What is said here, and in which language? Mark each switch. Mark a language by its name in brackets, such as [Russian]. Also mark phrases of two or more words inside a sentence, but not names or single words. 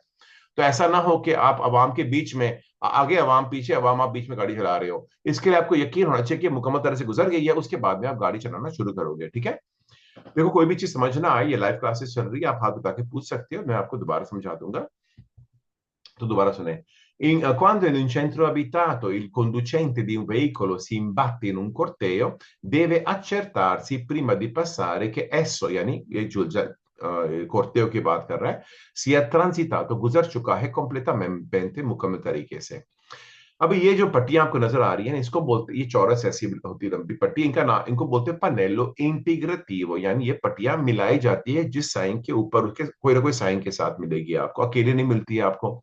[Urdu] تو ایسا نا ہو کہ آپ عوام کے بیچ میں، آگے عوام پیچھے عوام، آپ بیچ میں گاڑی چلا رہے ہو. اس کے لیے آپ کو یقین ہونا چاہیے کہ مکمل طرح سے گزر گئی ہے، اس کے بعد میں آپ گاڑی چلانا شروع کرو گے. ٹھیک ہے? دیکھو، کوئی بھی چیز سمجھ نا آئے، یہ [English] live classes [Urdu] چل رہی ہے، آپ ہاتھ اٹھا کے پوچھ سکتے ہو، میں آپ کو دوبارہ سمجھا دوں گا. تو دوبارہ سنے. [Italian] Quando in un centro abitato il conducente di un veicolo si imbatte in un corteo, deve accertarsi prima di passare che esso, [Urdu] یعنی یہ جو corteo کی بات کر رہا ہے, [Italian] sia transitato, [Urdu] گزر چکا ہے completamente، مکمل طریقے سے. اب یہ جو پٹیاں آپ کو نظر آ رہی ہے، اس کو بولتے، یہ چورس ایسی ہوتی ہے لمبی پٹی، ان کا نام، ان کو بولتے ہیں [Italian] pannello integrativo, [Urdu] یعنی یہ پٹیاں ملائی جاتی ہے جس سائن کے اوپر اس کے کوئی نا کوئی سائن کے ساتھ ملے گی آپ کو، اکیلے نہیں ملتی ہے آپ کو.